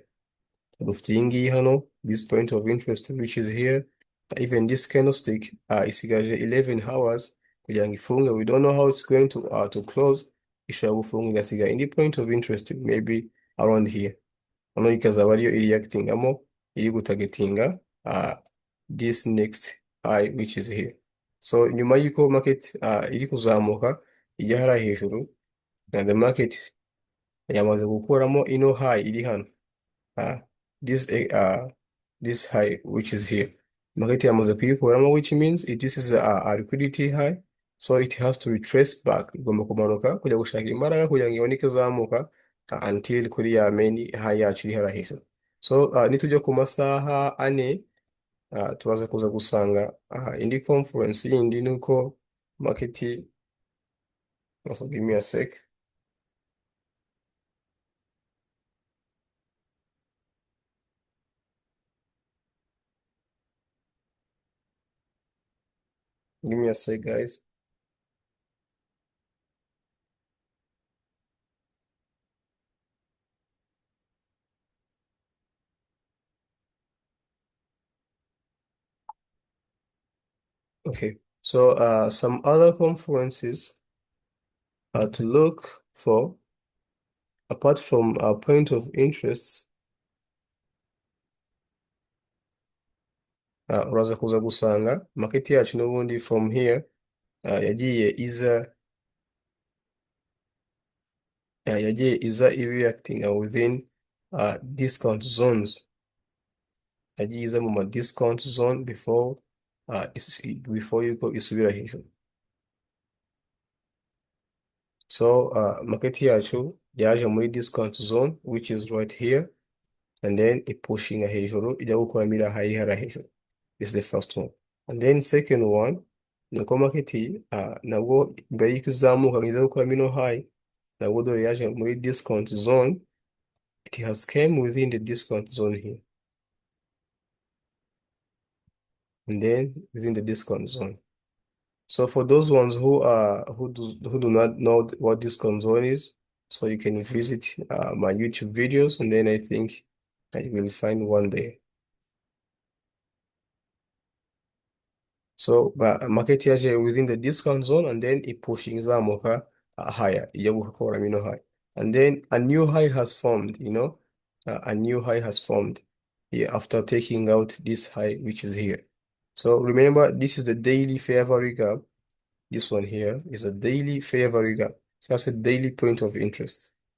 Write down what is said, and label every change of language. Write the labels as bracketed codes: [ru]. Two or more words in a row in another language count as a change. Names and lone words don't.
[rw] Dufite iyi ngiyi hano, [en] this point of interest which is here. Even this candlestick [rw] isigaje 11 hours kugira ngo ifunge. [en] We don't know how it's going to close. [rw] Ishobora gufunga igasiga [en] in the point of interest maybe around here, [rw] hano ikazaba ariyo reactingamo iri gutargetinga [en] this next high which is here. [rw] So nyuma y'uko market iri kuzamuka ijya hariya hejuru, [en] the market [rw] yamaze gukuramo ino high iri hano, [en] this high which is here. [rw] Market yamaze kuyikuramo, [en] which means this is a liquidity high, so it has to retrace back. [rw] Igomba kumanuka kujya gushaka imbaraga kugira ngo iboneke izamuka until kuri ya main high yacu iri hariya hejuru. So nitujya ku masaha ane turaza kuza gusanga indi conference yindi nuko market, [en] also give me a sec. Give me a sec, guys. Okay, so some other conferences to look for apart from our point of interest, [rw] uraza kuza gusanga market yacu n'ubundi [en] from here [rw] yagiye iza [en] reacting within discount zones. [rw] Yagiye iza mu ma [en] discount zone [rw] before yuko isubira hejuru. So market yacu yaje muri [en] discount zone which is right here, and then pushing [rw] hejuru ijya gukuramo iriya high hariya hejuru. [en] This is the first one. And then second one, [rw] nuko market nabwo mbere y'uko izamuka ngo ize gukuramo ino high, nabwo dore yaje muri [en] discount zone. It has came within the discount zone here, and then within the discount zone. So for those ones who do not know what discount zone is, so you can visit my YouTube videos, and then I think you will find one there. So market yaje within the discount zone, and then it pushing izamuka higher, [rw] ijya gukora mino [en] high, and then a new high has formed, you know, a new high has formed here after taking out this high which is here. So remember, this is the daily fair value gap. This one here is a daily fair value gap. So that's a daily point of interest.